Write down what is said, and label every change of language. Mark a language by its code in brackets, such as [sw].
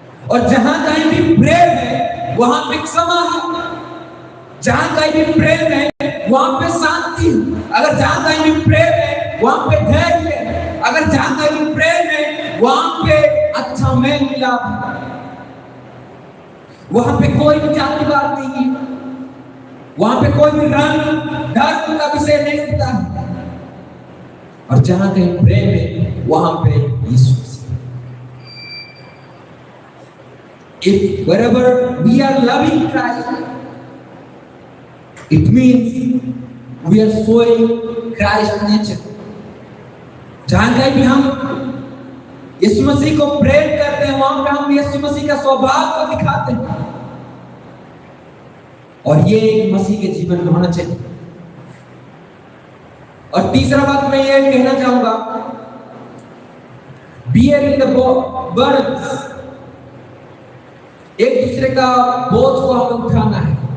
[hi] और जहां कहीं भी प्रेम है वहां पे क्षमा है, जहां कहीं भी प्रेम है वहां पे शांति है, अगर जहां कहीं भी प्रेम है वहां पे धैर्य है, अगर जहां कहीं भी प्रेम है वहां पे अच्छा मेल मिलाप है, वहां पे कोई भी जातिवाद नहीं है, वहां पे कोई भी रंग धर्म का विषय नहीं होता है। और जहां कहीं प्रेम है वहां पे यीशु मसीह। [en] If wherever we are loving Christ, it means we are showing Christ nature. [hi] जहां कहीं भी हम यीशु मसीह को प्रेम करते हैं वहां पे हम यीशु मसीह का स्वभाव को दिखाते हैं। और ये एक मसीह के जीवन में होना चाहिए। और तीसरा बात मैं ये कहना चाहूंगा, [en] bearing the burdens, [hi] एक दूसरे का बोझ को हमें उठाना है।